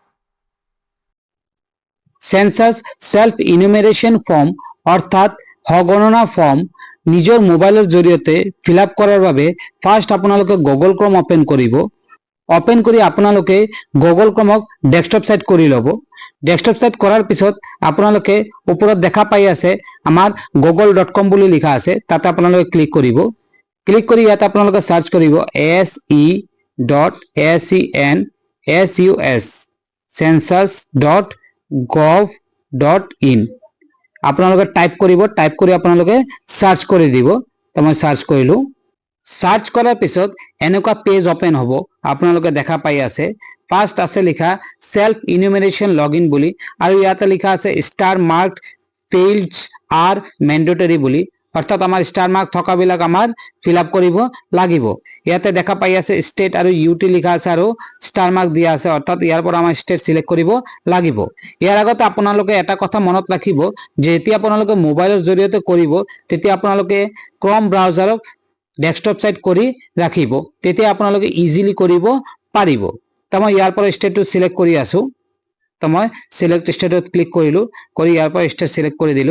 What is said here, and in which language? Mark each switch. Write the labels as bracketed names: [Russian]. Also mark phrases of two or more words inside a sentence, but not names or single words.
[English] census self enumeration form [Assamese] অৰ্থাৎ সগণনা ফৰ্ম নিজৰ মোবাইলৰ জৰিয়তে [English] fill up [Assamese] কৰাৰ বাবে ফাৰ্ষ্ট আপোনালোকে গুগল ক্ৰম ওপেন কৰিব। ওপেন কৰি আপোনালোকে গুগল ক্ৰমক [English] desktop site [Assamese] কৰি ল'ব। [English] desktop site [Assamese] কৰাৰ পিছত আপোনালোকে ওপৰত দেখা পাই আছে আমাৰ google.com বুলি লিখা আছে, তাতে আপোনালোকে ক্লিক কৰিব। ক্লিক কৰি ইয়াত আপোনালোকে সাৰ্চ কৰিব se.sen.sus census.gov.in আপোনালোকে টাইপ কৰিব। টাইপ কৰি আপোনালোকে সাৰ্চ কৰি দিব। তো মই সাৰ্চ কৰিলো। সার্চ করার পিছত এনেকুৱা [English] page open [Assamese] হব। আপোনালোকে দেখা পাই আছে ফার্স্ট আছে লিখা [English] self enumeration login [Assamese] বুলি আৰু ইয়াতে লিখা আছে [English] star marked fields are mandatory [Assamese] বুলি, অর্থাৎ আমার [English] star mark [Assamese] থকা বিলাক আমার [English] fill up [Assamese] কৰিব লাগিব। ইয়াতে দেখা পাই আছে স্টেট আৰু ইউটি লিখা আছে আৰু [English] star mark [Assamese] দিয়া আছে, অর্থাৎ ইয়াৰ পৰা আমাৰ [English] state select [Assamese] কৰিব লাগিব। ইয়াৰ আগতে আপোনালোকে এটা কথা মনত ৰাখিব যে যেতিয়া আপোনালোকে মোবাইলৰ জৰিয়তে কৰিব তেতিয়া আপোনালোকে ক্ৰম ব্ৰাউজাৰক [English] desktop site [Assamese] কৰি ৰাখিব, তেতিয়া আপোনালোকে ইজিলি কৰিব পাৰিব। তো মই ইয়াৰ পৰা স্টেটটো সিলেক্ট কৰি আছো। তো মই [English] select state [Assamese] ক্লিক কৰিলো, কৰি ইয়াৰ পৰা [English] state select [Assamese] কৰি দিলো।